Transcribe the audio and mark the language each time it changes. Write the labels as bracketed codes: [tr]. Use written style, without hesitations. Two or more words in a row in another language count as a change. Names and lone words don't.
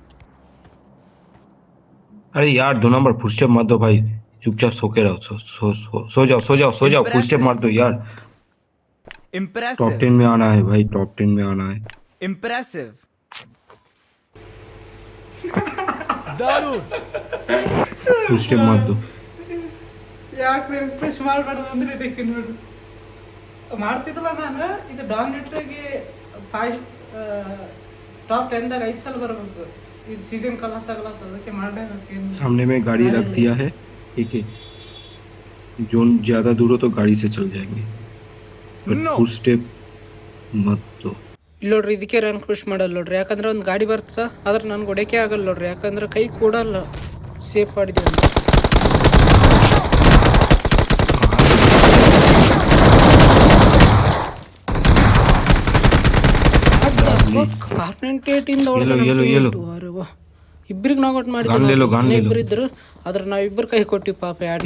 [hi] अरे यार 2 नंबर [en] foot step [hi] मत दो भाई चुपचाप सो के रहो सो जाओ [en] foot step [hi] मत दो यार [en] top 10 [hi] में आना है भाई [en] top 10 [hi] में आना है [en] Impressive. foot step [hi] मत दो [kn] ಯಾಕೆ ಇಂಪ್ರೆಸ್ ಮಾಡಬಾರ್ದು ಅಂದ್ರೆ ಇದಕ್ಕೆ ನೋಡ್ರಿ ಮಾಡ್ತಿದ್ದಲ್ಲ ನಾನು ಇದು ಡಾಮಿನೇಟರ್ಗೆ [en] top 10 [kn] ದಾಗ 5 ಸಲ ಬರಬೇಕು ಇದು [en] season class [kn] ಆಗಲ್ಲ ಅದಕ್ಕೆ ಮಾಡಬೇಕು [hi] सामने में गाड़ी रख दिया है ठीक है जोन ज्यादा दूर हो तो गाड़ी से चल जाएंगे बट [en] foot step [hi] मत दो [kn] ಇಲ್ಲಿ ನೋಡ್ರಿ ಇದಕ್ಕೆ [en] rank push [kn] ಮಾಡಲ್ಲ ನೋಡ್ರಿ ಯಾಕಂದ್ರೆ ಒಂದು ಗಾಡಿ ಬರ್ತದ ಆದ್ರೆ ನನ್ಗೆ ಹೊಡೆಕೆ ಆಗಲ್ಲ ನೋಡ್ರಿ ಯಾಕಂದ್ರೆ ಕೈ ಕೂಡಲ್ಲ ಸೇಫ್ ಮಾಡಿದೀವಿ ಇಬ್ಬರಿಗೆ ನಾಕೌಟ್ ಮಾಡಿ ಇಬ್ರು ಇದ್ರು ಆದ್ರೆ ನಾವಿಬ್ಬರು ಕೈ ಕೊಟ್ಟಿವಿ ಪಾಪ